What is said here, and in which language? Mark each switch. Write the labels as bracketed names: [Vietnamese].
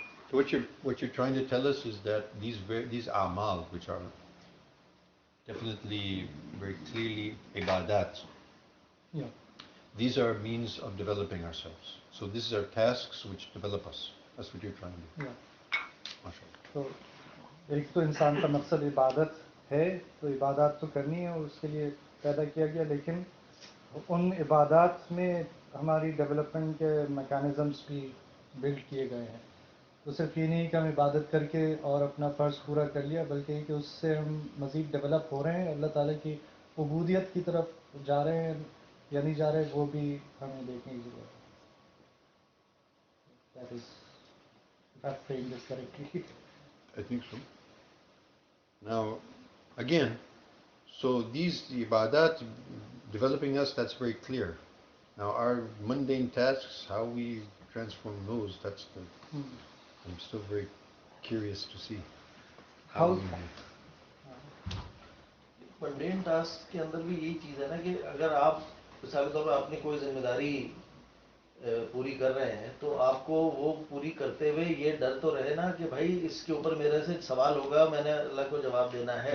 [English] So what you're trying to tell us is that these amal, which are definitely very clearly ibadat, Yeah. these are means of developing ourselves. So these are tasks which develop us. That's what you're trying to do. Yeah. MashaAllah. [Hindi] तो एक तो इंसान का मकसद इबादत है, तो इबादत तो करनी है और उसके लिए पैदा किया गया, लेकिन उन इबादत में हमारी डेवलपमेंट के मैकेनिज़म्स भी बिल्ड किए गए हैं. तो सिर्फ ये नहीं कि हम इबादत करके और अपना फ़र्ज़ पूरा कर लिया, बल्कि कि उससे हम मज़ीद डेवलप हो रहे हैं, अल्लाह ताला की उबूदियत की तरफ जा रहे हैं या नहीं जा रहे, वो भी हमें देखने की ज़रूरत है. [English] That is, if I frame this correctly. I think so. Now, again, so these ibadat developing us, that's very clear. Now our mundane tasks, how we transform those, that's the, I'm still very curious to see How? [Hindi] Mundane task के अंदर भी यही चीज है ना कि अगर आप मिसाल के तौर पर आपने कोई जिम्मेदारी पूरी कर रहे हैं, तो आपको वो पूरी करते हुए ये डर तो रहे ना कि भाई इसके ऊपर मेरे से सवाल होगा, मैंने अल्लाह को जवाब देना है।